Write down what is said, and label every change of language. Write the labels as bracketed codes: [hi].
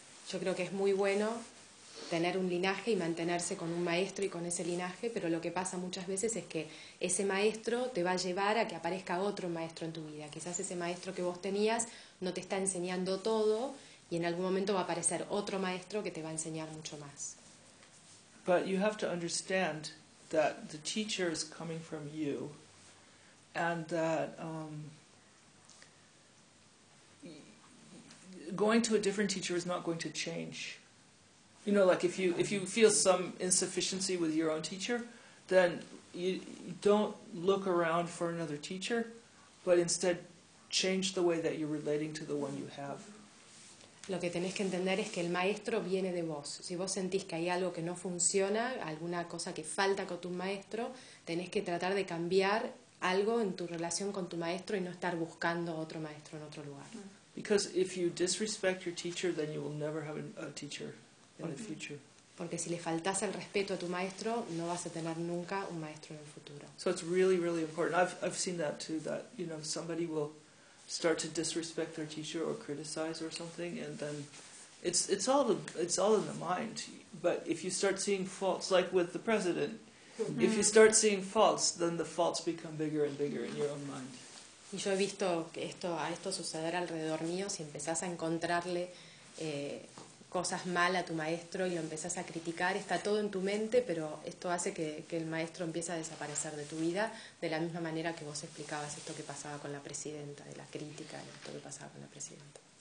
[es] Yo creo que es muy bueno tener un linaje y mantenerse con un maestro y con ese linaje, pero lo que pasa muchas veces es que ese maestro te va a llevar a que aparezca otro maestro en tu vida. Quizás ese maestro que vos tenías no te está enseñando todo, y en algún momento va a aparecer otro maestro que te va a enseñar mucho más. [en] But you have to understand that the teacher is coming from you, and that going to a different teacher is not going to change. You know, like if you feel some insufficiency with your own teacher, then you don't look around for another teacher, but instead change the way that you're relating to the one you have. [es] Lo que tenés que entender es que el maestro viene de vos. Si vos sentís que hay algo que no funciona, alguna cosa que falta con tu maestro, tenés que tratar de cambiar algo en tu relación con tu maestro y no estar buscando otro maestro en otro lugar. [en] Because if you disrespect your teacher, then you will never have a teacher in the future. [es] Porque si le faltas el respeto a tu maestro, no vas a tener nunca un maestro en el futuro. [en] So it's really, really important. I've seen that too, that, you know, somebody will start to disrespect their teacher or criticize or something, and then it's all in the mind. But if you start seeing faults, like with the president, if you start seeing faults, then the faults become bigger and bigger in your own mind. [es] Y yo he visto que esto suceder alrededor mío, si empezás a encontrarle cosas mal a tu maestro y lo empezás a criticar, está todo en tu mente, pero esto hace que el maestro empiece a desaparecer de tu vida, de la misma manera que vos explicabas esto que pasaba con la presidenta, de la crítica, de esto que pasaba con la presidenta.